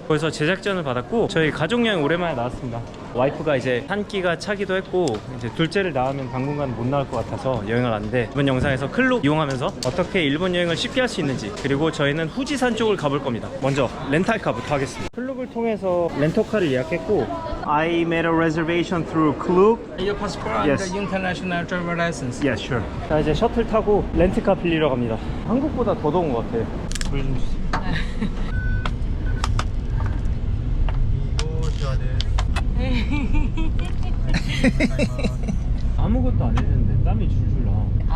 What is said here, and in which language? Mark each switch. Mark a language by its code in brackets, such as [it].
[ko] 거기서 제작전을 받았고 저희 가족여행 오랜만에 나왔습니다. 와이프가 이제 한 끼가 차기도 했고 이제 둘째를 낳으면 당분간 못 나올 것 같아서 여행을 왔는데 이번 영상에서 클룩 이용하면서 어떻게 일본 여행을 쉽게 할 수 있는지, 그리고 저희는 후지산 쪽을 가볼 겁니다. 먼저 렌탈카부터 하겠습니다. 클룩을 통해서 렌터카를 예약했고 [en] I made a reservation through Klook. Your passport Yes. and the international driver license. Yeah, sure. [ko] 자, 이제 셔틀 타고 렌트카 빌리러 갑니다. 한국보다 더 더운 것 같아. 물 좀 주세요. 아무것도 안 했는데 땀이 줄줄 나.